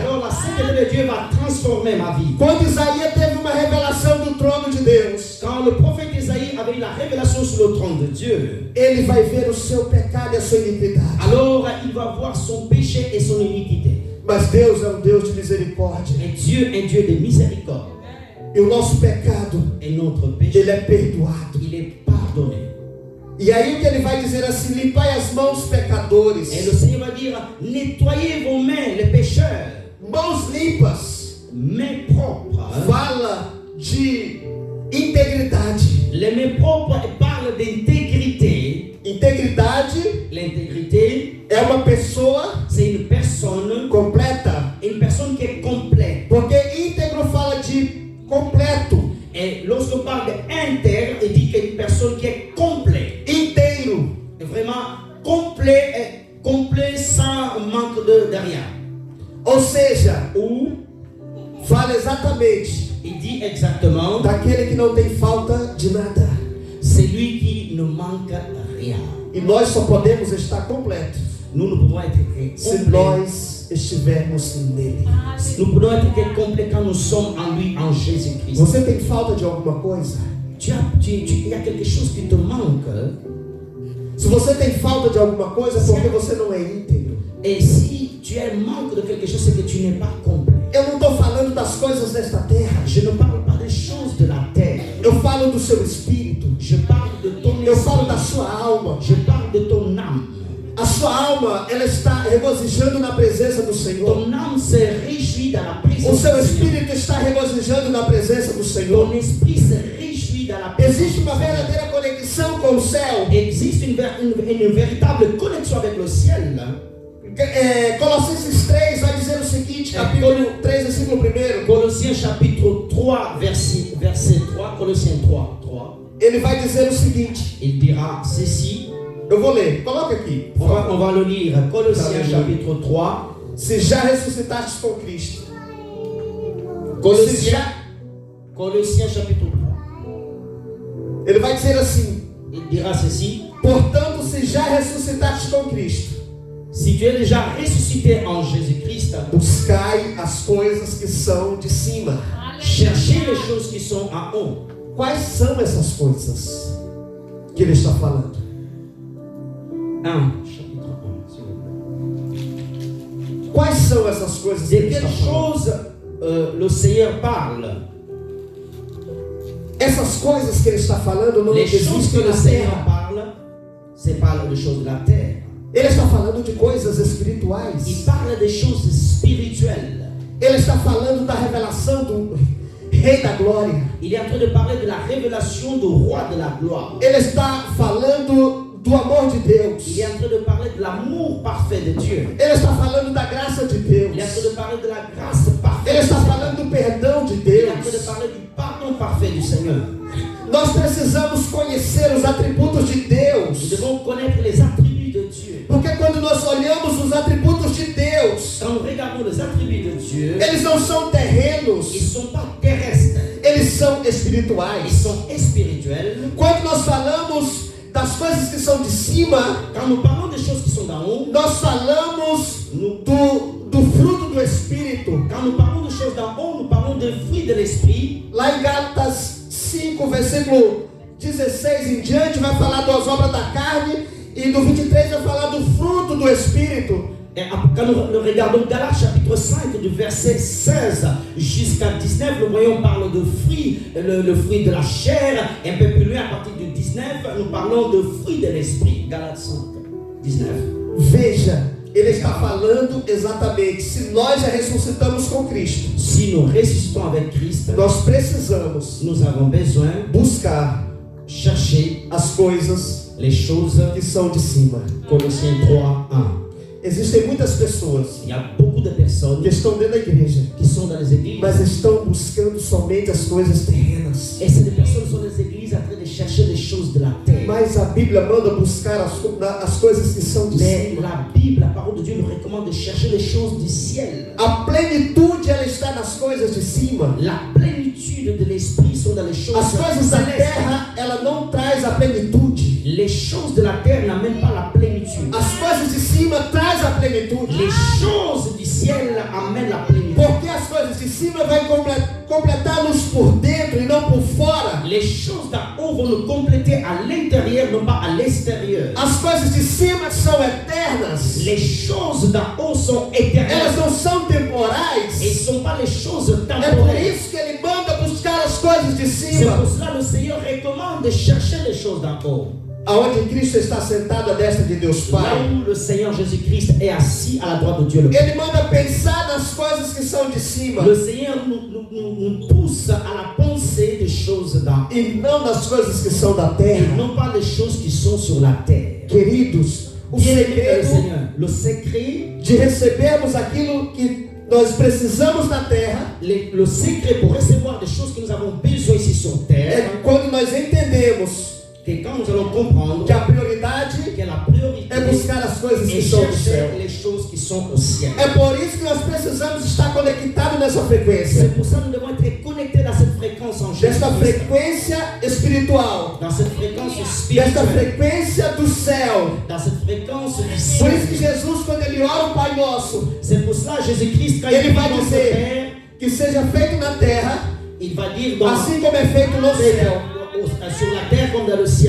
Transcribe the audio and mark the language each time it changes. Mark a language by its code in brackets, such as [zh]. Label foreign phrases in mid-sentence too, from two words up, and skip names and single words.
[fr] alors la sainteté de Dieu va transformer ma vie. [pt] Quando Isaías teve uma revelação do trono de Deus, [fr] Quand le prophète Isaïe avait eu la révélation sur le trône de Dieu, [pt] ele vai ver o seu pecado e a sua iniquidade. [fr] alors il va voir son péché et son iniquité. [pt] Mas Deus é um Deus de misericórdia. [fr] Et Dieu est un Dieu de miséricorde. [pt] E o nosso pecado, [fr] Et notre péché, [pt] ele é perdoado. [fr] il est pardonné. [pt] E aí o que ele vai dizer assim: limpai as mãos pecadores. [fr] Et le Seigneur va dire, nettoyez vos mains, les pécheurs. [pt] Mãos limpas [fr] Mains propres. [pt] fala de integridade. [fr] Les mains propres parlent d'intégrité. [pt] Integridade [fr] L'intégrité, [pt] é uma pessoa [fr] c'est une personne [pt] completa. [fr] qui est complète. [pt] Porque íntegro fala de completo. [fr] Et lorsqu'on parle d'inter, il dit qu'il y a une personne qui est complète. [pt] inteiro. [fr] Vraiment complet sans manque de rien. [pt] Ou seja, [fr] Ou [pt] fala exatamente [fr] il dit exactement, [pt] daquele que não tem falta de nada. [fr] c'est lui qui ne manque rien. [pt] E nós só podemos estar completos [fr] Nous ne pouvons être que [pt] se [fr] complets. [pt] nós estivermos nele. [fr] Nous pouvons être que complets quand nous sommes en lui, en Jésus-Christ. [pt] Você tem falta de alguma coisa? [fr] Il y a quelque chose qui te manque. [pt] Se você tem falta de alguma coisa, é porque você não é íntegro. [fr] Et si tu as un manque de quelque chose, c'est que tu n'es pas complet. [pt] Eu não estou falando das coisas desta terra. [fr] Je ne parle pas des choses de la terre. [pt] Eu falo do seu espírito. [fr] Je parle de ton [pt] Eu falo da [fr] esprit. [pt] sua alma. [fr] Je parle de ton âme. [pt] A sua alma, ela está regozijando na presença do Senhor. [fr] Ton âme se réjouit dans la [pt] O [fr] présence [pt] seu [fr] du Seigneur. [pt] espírito está regozijando na presença do Senhor. [fr] Ton esprit se réjouit dans la présence [pt] Existe [fr] du [pt] uma [fr] Seigneur. [pt] verdadeira conexão com o céu. [fr] Existe une véritable connexion avec le ciel. [pt] Colossenses 3 vai dizer o seguinte, capítulo 3, versículo 1. [fr] Colossiens chapitre 3, verset 3, Colossiens 3. [pt] Ele vai dizer o seguinte, [fr] Il dira ceci. [pt] eu vou ler, coloca aqui. [fr] On va le lire. Colossiens Alléluia. chapitre 3. [pt] Se já ressuscitastes com Cristo. [fr] Colossiens chapitre 3. [pt] Ele vai dizer assim, [fr] Il dira ceci. [pt] portanto, se já ressuscitastes com Cristo, [fr] Si tu es déjà ressuscité en Jésus-Christ, [pt] buscai as coisas que são de cima. [fr] cherchez les choses qui sont en haut. [pt] Quais são essas coisas que ele está falando? [fr] Chapitre 1, s'il vous plaît. [pt] Quais são essas coisas que [fr] De [pt] ele está [fr] quelles [pt] falando? [fr] choses le Seigneur parle? [pt] Essas coisas que ele está falando não [fr] Les choses que [pt] existem [fr] le [pt] na [fr] Seigneur [pt] terra. [fr] parle, c'est pas les choses de la terre. [pt] Ele está falando de coisas espirituais. [fr] Il parle des choses spirituelles. [pt] Ele está falando da revelação do Rei da Glória. [fr] Il est en train de parler de la révélation du roi de la gloire. [pt] Ele está falando do amor de Deus. [fr] Il est en train de parler de l'amour parfait de Dieu. [pt] Ele está falando da graça de Deus. [fr] Il est en train de parler de la grâce parfaite. [pt] Ele está [fr] du Seigneur. [pt] falando do perdão de [fr] Il est en train de [pt] Deus. [fr] parler du pardon parfait du Seigneur. [pt] Nós precisamos conhecer os atributos de [fr] Nous [pt] Deus. [fr] devons connaître les attributs de Dieu. [pt] Porque quando nós olhamos os atributos de Deus, [fr] Quand nous regardons les attributs de Dieu, [pt] eles não são terrenos, [fr] ils ne sont pas terrestres, [pt] eles são [fr] ils [pt] espirituais. [fr] sont spirituels. [pt] Quando nós falamos das coisas que são de cima, [fr] Quand nous parlons des choses qui sont d'en haut, [pt] nós falamos do fruto do Espírito. [fr] quand nous parlons des choses d'en haut, nous parlons des fruits de l'esprit. [pt] Lá em Gálatas 5, versículo 16 em diante, vai falar das obras da carne, e do 23 vai falar do fruto do Espírito. [fr] Et quand nous regardons Galates chapitre 5, du verset 16 jusqu'à 19, nous voyons, on parle de fruits, le fruit de la chair. Et un peu plus loin, à partir du 19, nous parlons de fruits de l'esprit. Galates 5, 19. [pt] Veja, ele está falando exatamente, se nós já ressuscitamos com Cristo, [fr] Si nous ressuscitons avec Christ, [pt] nós precisamos [fr] nous avons besoin [pt] buscar [fr] de chercher [pt] as coisas [fr] les choses. [pt] que são de cima. [fr] Colossiens 3, 1. [pt] Existem muitas pessoas [fr] Il y a beaucoup de personnes [pt] que estão dentro da igreja, [fr] qui sont dans les églises. [pt] mas estão buscando somente as coisas terrenas. [fr] Et ces personnes sont dans les églises en train de chercher les choses de la terre. [pt] Mas a Bíblia manda buscar as coisas que são de [fr] Mais [pt] cima. [fr] la Bible, la parole de Dieu nous recommande de chercher les choses du ciel. [pt] A plenitude, ela está nas coisas de cima. [fr] La plénitude de l'esprit sont dans les choses [pt] As coisas da [fr] célestes. [pt] terra, ela não traz a plenitude. [fr] Les choses de la terre n'amènent pas la plénitude. [pt] As coisas de cima traz a plenitude. [fr] Les choses du ciel amènent la plénitude. [pt] Porque as coisas de cima vai completar-nos por dentro e não por fora. [fr] Les choses d'en haut vont nous compléter à l'intérieur, non pas à l'extérieur. [pt] As coisas de cima são eternas. [fr] Les choses d'en haut sont [pt] Elas [fr] éternelles. [pt] não são [fr] Et [pt] temporais. [fr] ce ne sont pas les choses [pt] É por [fr] temporaires. [pt] isso que ele manda buscar as coisas de [fr] C'est [pt] cima. [fr] pour cela que le Seigneur recommande de chercher les choses d'en haut. [pt] Aonde Cristo está sentado à destra de Deus [fr] Là [pt] Pai. [fr] où le Seigneur Jésus-Christ est assis à la droite de Dieu le Père. [pt] Ele manda pensar nas coisas que são de cima [fr] Le Seigneur nous pousse à la pensée des choses d'en haut. [pt] e não nas coisas que são da [fr] Et [pt] terra. [fr] non pas les choses qui sont sur la terre. [pt] Queridos, o [fr] Bien-aimé le [pt] segredo [fr] Seigneur, le secret [pt] de recebermos aquilo que nós precisamos na terra [fr] Le secret pour recevoir des choses que nous avons besoin ici sur terre, [pt] é quando nós entendemos [fr] que quand nous allons comprendre [pt] que a prioridade [fr] que la priorité [pt] é buscar as coisas que [fr] est [pt] são do céu. [fr] chercher les choses qui sont au ciel. [pt] É por isso que nós precisamos estar conectados nessa frequência. [fr] C'est pour ça que nous devons être connectés dans cette fréquence en Jésus. [pt] Desta frequência espiritual. [fr] Dans cette fréquence [pt] Desta [fr] spirituelle. [pt] frequência do céu. [fr] Dans cette fréquence du [pt] Por isso que [fr] ciel. [pt] Jesus, quando ele ora o Pai Nosso, [fr] C'est pour cela Jésus-Christ, quand [pt] ele [fr] il [pt] vai [fr] dit dans ce [pt] dizer [fr] Père, [pt] que seja feito na terra, [fr] il va dire dans, [pt] assim como é feito no céu. [fr] sur la terre comme dans le ciel.